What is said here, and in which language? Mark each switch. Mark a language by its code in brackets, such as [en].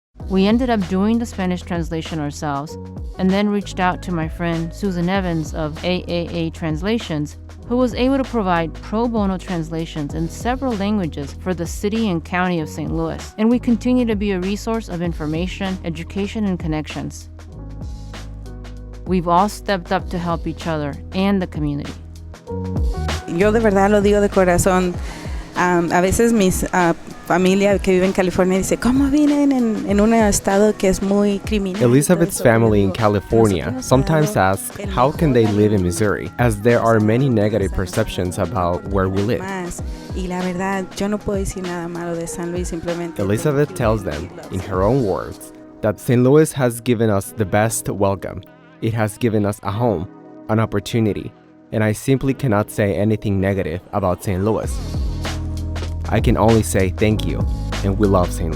[en] We ended up doing the Spanish translation ourselves and then reached out to my friend Susan Evans of AAA Translations, who was able to provide pro bono translations in several languages for the city and county of St. Louis. And we continue to be a resource of information, education, and connections. We've all stepped up to help each other and the community. [es] Yo de verdad lo digo de corazón. A veces mis familia que vive en California dice, ¿cómo viven en un estado que es muy criminal? [en] Elizabeth's family in California sometimes ask how can they live in Missouri, as there are many negative perceptions about where we live. [es] Y la verdad, yo no puedo decir nada malo de San Luis, simplemente. [en] Elizabeth tells them, in her own words, that St. Louis has given us the best welcome. It has given us a home, an opportunity, and I simply cannot say anything negative about St. Louis. I can only say thank you, and we love St.